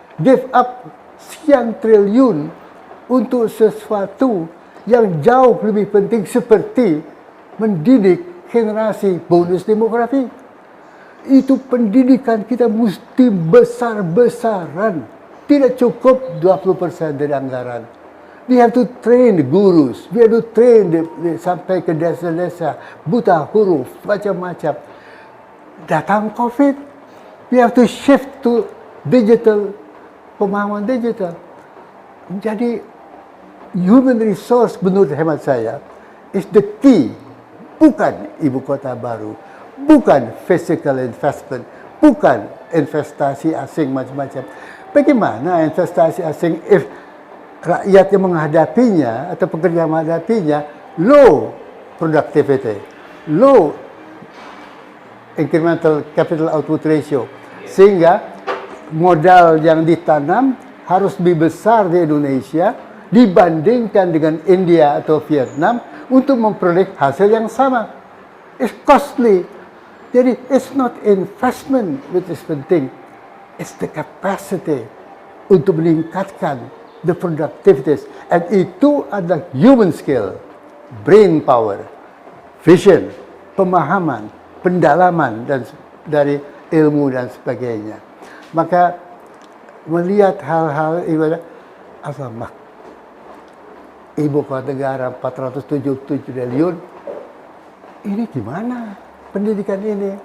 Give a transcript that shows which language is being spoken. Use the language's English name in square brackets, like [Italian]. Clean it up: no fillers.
[English] Give up [Indonesian] sekian triliun untuk sesuatu yang jauh lebih penting seperti mendidik generasi bonus demografi. Itu pendidikan kita mesti besar-besaran. Tidak cukup 20% dari anggaran. [English] We have to train the gurus. We have to train [Indonesian] sampai ke desa-desa, buta huruf, macam-macam. Datang [English] COVID, we have to shift to digital, [Indonesian] pemahaman digital. Jadi, [English] human resource [Indonesian] menurut hemat saya [English] is the key. [Indonesian] Bukan ibu kota baru, bukan [English] physical investment, [Indonesian] bukan investasi asing macam-macam. Bagaimana investasi asing [English] if [Indonesian] rakyat yang menghadapinya atau pekerja menghadapinya [English] low productivity, low incremental capital output ratio, [Indonesian] sehingga modal yang ditanam harus lebih besar di Indonesia dibandingkan dengan India atau Vietnam untuk memperoleh hasil yang sama. [English] It's costly. [Indonesian] Jadi, [English] it's not investment which is [Indonesian] penting. [English] It's the capacity [Indonesian] untuk meningkatkan [English] the productivities. And [Indonesian] itu adalah [English] human skill, brain power, vision, [Indonesian] pemahaman, pendalaman dan dari ilmu dan sebagainya. Maka melihat hal-hal ibadah apa ibu kota negara 477 triliun, ini gimana pendidikan ini?